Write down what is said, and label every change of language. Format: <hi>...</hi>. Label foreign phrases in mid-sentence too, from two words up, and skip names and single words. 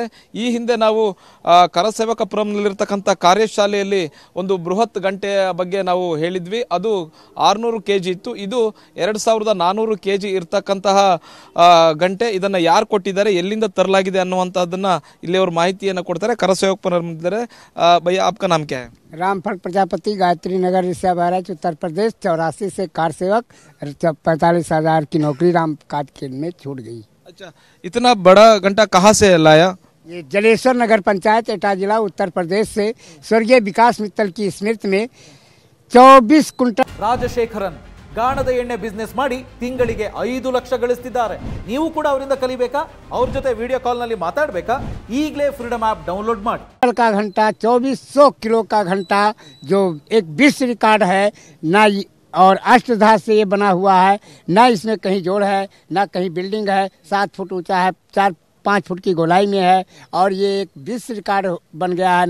<kn>ಈ ಹಿಂದೆ ನಾವು ಕರಸೇವಕಪುರಂನಲ್ಲಿರ್ತಕ್ಕಂಥ ಕಾರ್ಯಶಾಲೆಯಲ್ಲಿ ಒಂದು ಬೃಹತ್ ಗಂಟೆಯ ಬಗ್ಗೆ ನಾವು ಹೇಳಿದ್ವಿ. ಅದು 600 kg ಇತ್ತು. ಇದು 2400 kg ಇರ್ತಕ್ಕಂತಹ ಗಂಟೆ. ಇದನ್ನ ಯಾರು ಕೊಟ್ಟಿದ್ದಾರೆ, ಎಲ್ಲಿಂದ ತರಲಾಗಿದೆ ಅನ್ನುವಂಥದ್ದನ್ನ ಇಲ್ಲಿ ಅವರು ಮಾಹಿತಿಯನ್ನು ಕೊಡ್ತಾರೆ. ಕರಸೇವಕಪುರಂ ಇದ್ದಾರೆ.</kn> <hi>ಭಯ್ಯ आपका नाम क्या है? रामफल प्रजापति, गायत्री नगर, ऋषा बहराइच, उत्तर प्रदेश। 84 से कार सेवक, 45,000 की नौकरी राम काज के में छूट गई। अच्छा, इतना बड़ा घंटा कहाँ से लाया? ये जलेश्वर नगर पंचायत, एटा जिला, उत्तर प्रदेश से स्वर्गीय विकास मित्तल की स्मृति में 24 कुंटल।</hi> <kn>ರಾಜಶೇಖರನ್ ಗಾಣದ ಎಣ್ಣೆ ಬಿಸ್ನೆಸ್ ಮಾಡಿ ತಿಂಗಳಿಗೆ 5 ಲಕ್ಷ ಗಳಿಸ್ತಿದ್ದಾರೆ. ನೀವು ಕೂಡ ಅವರಿಂದ ಕಲಿಬೇಕಾ? ಅವ್ರ ಜೊತೆ ವಿಡಿಯೋ ಕಾಲ್ ನಲ್ಲಿ ಮಾತಾಡಬೇಕಾ? ಈಗಲೇ ಫ್ರೀಡಮ್ ಆಪ್ ಡೌನ್ಲೋಡ್ ಮಾಡಿ.</kn> <hi>का घंटा 2400 किलो का घंटा जो एक विश्व रिकॉर्ड है ना, और अष्टधातु से ये बना हुआ है, ना इसमें कहीं जोड़ है, ना कहीं बिल्डिंग है। 7 फुट ऊंचा है, 4-5 फुट की गोलाई में है, और ये एक विश्व रिकॉर्ड बन गया है।</hi>